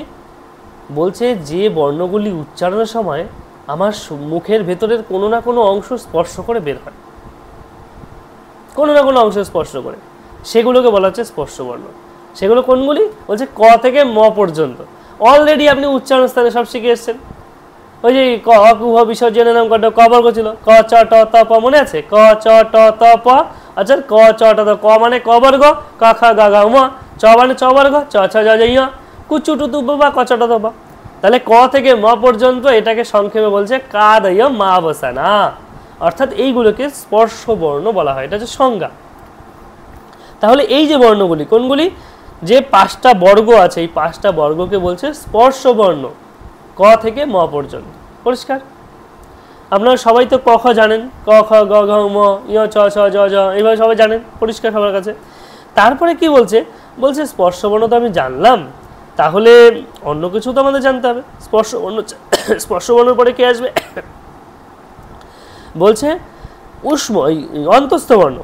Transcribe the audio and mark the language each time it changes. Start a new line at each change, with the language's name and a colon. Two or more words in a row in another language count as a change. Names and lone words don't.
Bangla: বলছে যে বর্ণগুলি উচ্চারণের সময় আমার মুখের ভেতরের কোনো না কোনো অংশ স্পর্শ করে বের হয়, কোনো না কোনো অংশ স্পর্শ করে, সেগুলোকে বলা হচ্ছে স্পর্শ বর্ণ। সেগুলো কোনগুলি? বলছে ক থেকে ম পর্যন্ত। অলরেডি আপনি উচ্চারণ স্থানে সব শিখে এসছেন। ওই যে ক কুহ বিসর্জনের নাম কটা ক বর্গ ছিল, ক চ ট ত প, মনে আছে? ক চ ট ত প। আচ্ছা, ক চ ট ত, ক মানে ক বর্গ, ক খ গ ঘ ম, চ মানে চ বর্গ, চ ছ জ জ ঞ, কুচু টু তু বা, ক চ ট ত প। তাহলে ক থেকে ম পর্যন্ত এটাকে সংক্ষেপে বলছে
Sanskrit: কা দয় মা বসানা,
Bangla: অর্থাৎ এইগুলোকে স্পর্শ বর্ণ বলা হয়, এটা হচ্ছে সংজ্ঞা। তাহলে এই যে বর্ণগুলি কোনগুলি? যে 5টা বর্গ আছে, এই 5টা বর্গকে বলছে স্পর্শ বর্ণ, ক থেকে ম পর্যন্ত। পরিষ্কার? আপনারা সবাই তো ক খ জানেন, ক খ গ ঘ ম ঞ ছ ছ জ জ, এইভাবে সবাই জানেন, পরিষ্কার সবার কাছে। তারপরে কি বলছে? বলছে স্পর্শ বর্ণ তো আমি জানলাম, তাহলে অন্য কিছু তো আমাদের জানতে হবে। স্পর্শ বর্ণ, স্পর্শ বর্ণের পরে কে আসবে? বলছে উষ্ম, অন্তস্থ বর্ণ।